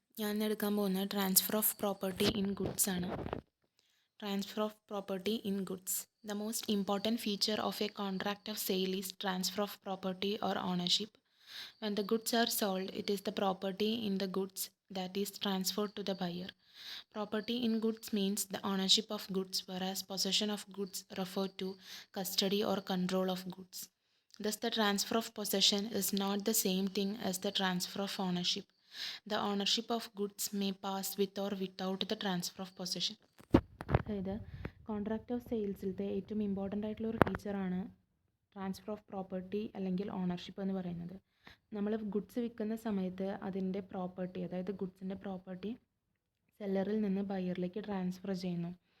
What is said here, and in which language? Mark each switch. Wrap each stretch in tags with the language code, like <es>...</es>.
<ml>ഞാൻ ഇന്ന് എടുക്കാൻ പോകുന്നത്</ml> <en>Transfer of property in goods ആണ്. Transfer of property in goods. The most important feature of a contract of sale is transfer of property or ownership. When the goods are sold, it is the property in the goods that is transferred to the buyer. Property in goods means the ownership of goods, whereas possession of goods refer to custody or control of goods. Thus, the transfer of possession is not the same thing as the transfer of ownership. The ownership of goods may pass with or without the transfer of possession.</en> <ml>അതായത് contract of സെയിൽസിലത്തെ ഏറ്റവും important ആയിട്ടുള്ള ഒരു ഫീച്ചറാണ് transfer of property അല്ലെങ്കിൽ ownership എന്ന് പറയുന്നത്. നമ്മൾ goods വിൽക്കുന്ന സമയത്ത് അതിൻ്റെ പ്രോപ്പർട്ടി, അതായത് ഗുഡ്സിൻ്റെ പ്രോപ്പർട്ടി സെല്ലറിൽ നിന്ന് ബയറിലേക്ക് ട്രാൻസ്ഫർ ചെയ്യുന്നു.</ml>